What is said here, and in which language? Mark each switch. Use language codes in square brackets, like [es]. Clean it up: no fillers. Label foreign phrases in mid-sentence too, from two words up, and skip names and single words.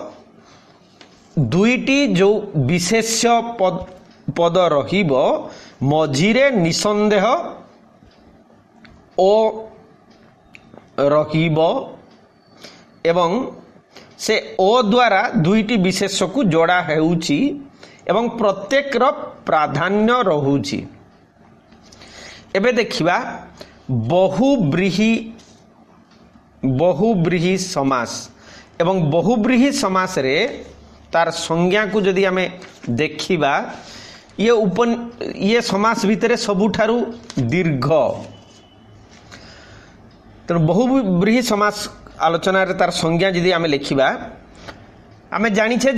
[or] ଦୁଇଟି ଯେଉଁ ବିଶେଷ୍ୟ ପଦ ରହିବ ମଝିରେ ନିଃସନ୍ଦେହ ଓ ରହିବ ଏବଂ ସେ ଓ ଦ୍ୱାରା ଦୁଇଟି ବିଶେଷକୁ ଯୋଡ଼ା ହେଉଛି ଏବଂ ପ୍ରତ୍ୟେକର ପ୍ରାଧାନ୍ୟ ରହୁଛି। ଏବେ ଦେଖିବା ବହୁବ୍ରୀହି ସମାସ ଏବଂ ବହୁବ୍ରୀହି ସମାସ ରେ ତାର ସଂଜ୍ଞା କୁ ଯଦି ଆମେ ଦେଖିବା ଯେ ସମାସ ଭିତର ସବୁଠାରୁ ଦୀର୍ଘ। ତେଣୁ ବହୁବ୍ରୀହି ସମାସ ଆଲୋଚନା ରେ ତାର ସଂଜ୍ଞା ଯଦି ଆମେ ଲେଖିବା ଆମେ ଜାଣିଛେ